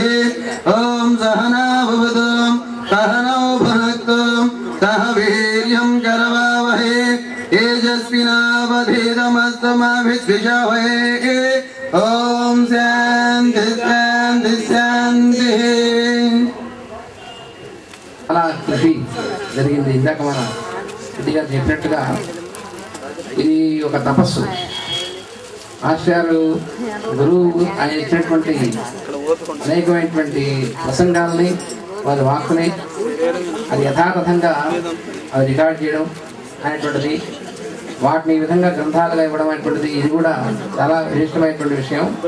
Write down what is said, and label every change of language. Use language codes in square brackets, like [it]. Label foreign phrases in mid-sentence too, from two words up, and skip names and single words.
[sa] ॐ सहना भवतु सहनौ भुनक्तु सह वीर्यं करवावहै तेजस्विनावधीतमस्तमा विद्विषावहै। ओम शांति शांति शांति। [te] అలా కృషి జరిగింది. ఇందాక మన కొద్దిగా చెప్పినట్టుగా ఇది ఒక తపస్సు. ఆచార్యులు గురువు ఆయన ఇచ్చినటువంటి అనేకమైనటువంటి ప్రసంగాలని వారి వాక్కుని అది యథాతథంగా అది రికార్డ్ చేయడం అనేటువంటిది, వాటిని ఈ విధంగా గ్రంథాలుగా ఇవ్వడం అనేటువంటిది ఇది కూడా చాలా విశిష్టమైనటువంటి విషయం.